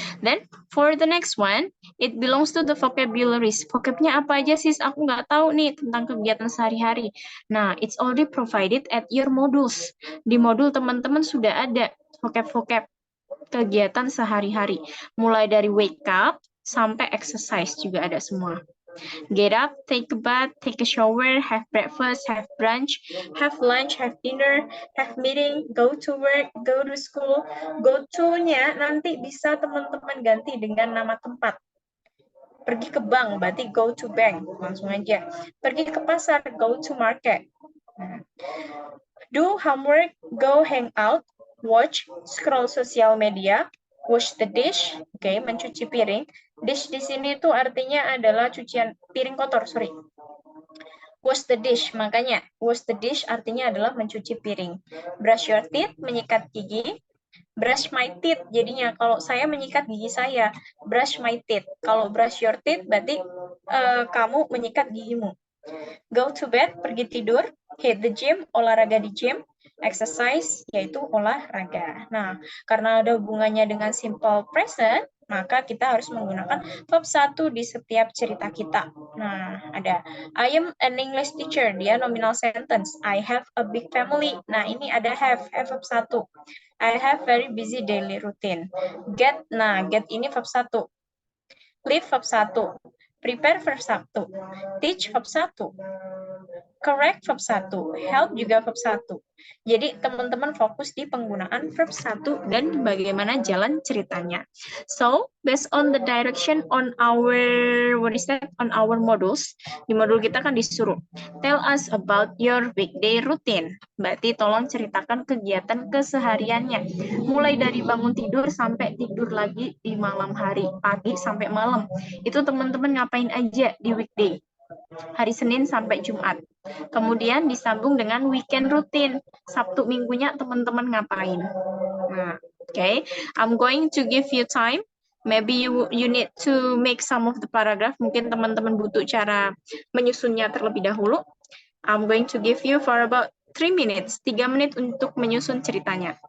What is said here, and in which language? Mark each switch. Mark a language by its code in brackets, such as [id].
[en] Then for the next one, it belongs to the vocabularies. [id] Vocabnya apa aja sis? Aku nggak tahu nih tentang kegiatan sehari-hari. [en] Nah, it's already provided at your modules. [id] Di modul teman-teman sudah ada vocab-vocab kegiatan sehari-hari. Mulai dari wake up sampai exercise juga ada semua. [en] Get up, take a bath, take a shower, have breakfast, have brunch, have lunch, have dinner, have meeting, go to work, go to school. [id] Go to-nya nanti bisa teman-teman ganti dengan nama tempat. Pergi ke bank, berarti [en] go to bank, [id] langsung aja. Pergi ke pasar, [en] go to market. Do homework, go hang out, watch, scroll sosial media, wash the dish, oke, [id] mencuci piring. Dish di sini itu artinya adalah cucian piring kotor, sorry. Wash the dish, makanya [en] wash the dish [id] artinya adalah mencuci piring. [en] Brush your teeth, menyikat gigi. Brush my teeth, [id] jadinya kalau saya menyikat gigi saya, [en] brush my teeth. [id] Kalau brush your teeth, berarti kamu menyikat gigimu. [en] Go to bed, [id] pergi tidur. [en] Hit the gym, [id] olahraga di gym. Exercise, yaitu olahraga. Nah, karena ada hubungannya dengan simple present, maka kita harus menggunakan verb 1 di setiap cerita kita. Nah, ada [en] I am an English teacher, [id] dia nominal sentence. [en] I have a big family. [id] Nah, ini ada [en] have verb 1. I have very busy daily routine. Get, nah, get ini verb 1. Live verb 1. Prepare verb 1. Teach verb 1. Correct verb 1. [id] Help juga verb 1. Jadi teman-teman fokus di penggunaan verb 1 dan bagaimana jalan ceritanya. [en] So, based on the direction on our on our modules, [id] di modul kita kan disuruh [en] tell us about your weekday routine. [id] Berarti tolong ceritakan kegiatan kesehariannya. Mulai dari bangun tidur sampai tidur lagi di malam hari, pagi sampai malam. Itu teman-teman ngapain aja di weekday? Hari Senin sampai Jumat. Kemudian disambung dengan weekend rutin. Sabtu minggunya teman-teman ngapain? Nah, okay. [en] I'm going to give you time. Maybe you need to make some of the paragraph. [id] Mungkin teman-teman butuh cara menyusunnya terlebih dahulu. [en] I'm going to give you for about 3 minutes. [id] 3 menit untuk menyusun ceritanya.